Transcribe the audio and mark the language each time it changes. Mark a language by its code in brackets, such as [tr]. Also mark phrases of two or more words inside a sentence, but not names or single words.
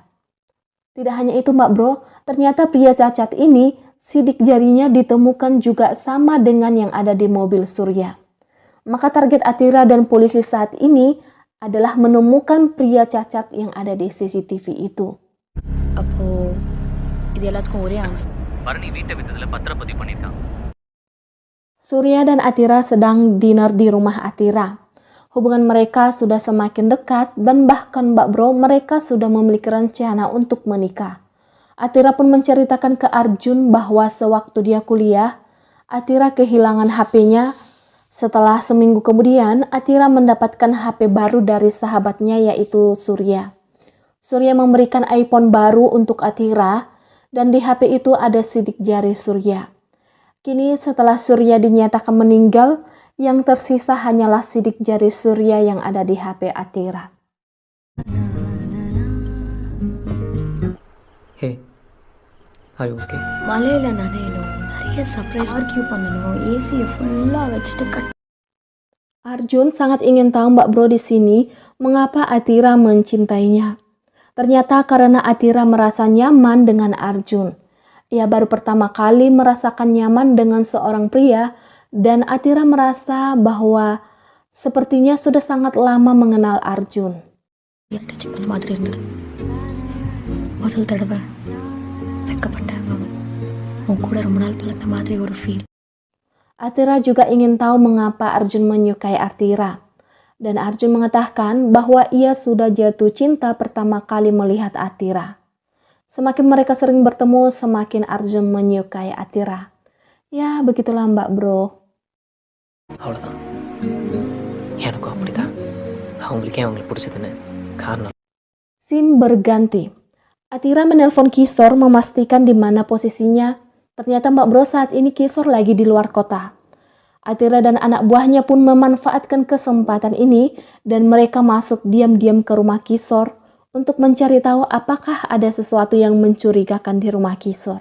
[id] Tidak hanya itu Mbak Bro, ternyata pria cacat ini sidik jarinya ditemukan juga sama dengan yang ada di mobil Surya. Maka target Atira dan polisi saat ini adalah menemukan pria cacat yang ada di CCTV itu. [ta] அப்போ இது எல்லாத்துக்கும் ஒரே ஆன்சர். பரணி வீட்டை வித்ததுல பத்திரப்பதிவு பண்ணியிருக்காங்க. [id] Surya dan Atira sedang dinner di rumah Atira. Hubungan mereka sudah semakin dekat dan bahkan Mbak Bro mereka sudah memiliki rencana untuk menikah. Atira pun menceritakan ke Arjun bahwa sewaktu dia kuliah, Atira kehilangan HP-nya. Setelah seminggu kemudian, Atira mendapatkan HP baru dari sahabatnya yaitu Surya. Surya memberikan iPhone baru untuk Atira dan di HP itu ada sidik jari Surya. Kini setelah Surya dinyatakan meninggal, yang tersisa hanyalah sidik jari Surya yang ada di HP Atira. [en] Hey, are you okay? [ta] மலையில நனையணும், நிறைய [en] surprise barbecue [ta] பண்ணணும், ஏசியை ஃபுல்லா வச்சுட்டு [id] Arjun sangat ingin tahu Mbak Bro di sini mengapa Atira mencintainya. Ternyata karena Atira merasa nyaman dengan Arjun. Ia baru pertama kali merasakan nyaman dengan seorang pria dan Atira merasa bahwa sepertinya sudah sangat lama mengenal Arjun. [ta] டச் பண்ண மாதிரி இருந்தது. முதல் தடவை வெக்கப்பட்டேன். உன் கூட ரொம்ப நாள் பழகின மாதிரி ஒரு ஃபீல். [id] Atira juga ingin tahu mengapa Arjun menyukai Atira. Dan Arjun mengatakan bahwa ia sudah jatuh cinta pertama kali melihat Atira. Semakin mereka sering bertemu, semakin Arjun menyukai Atira. Ya, begitulah Mbak Bro. [ta] அவ்வளோதான். எனக்கும் அப்படிதான். அவங்களுக்கே அவங்களுக்கு பிடிச்சதுன்னு காரணம். [id] Scene berganti. Atira menelpon Kisor memastikan di mana posisinya. Ternyata Mbak Bro saat ini Kisor lagi di luar kota. Atira dan anak buahnya pun memanfaatkan kesempatan ini dan mereka masuk diam-diam ke rumah Kisor untuk mencari tahu apakah ada sesuatu yang mencurigakan di rumah Kisor.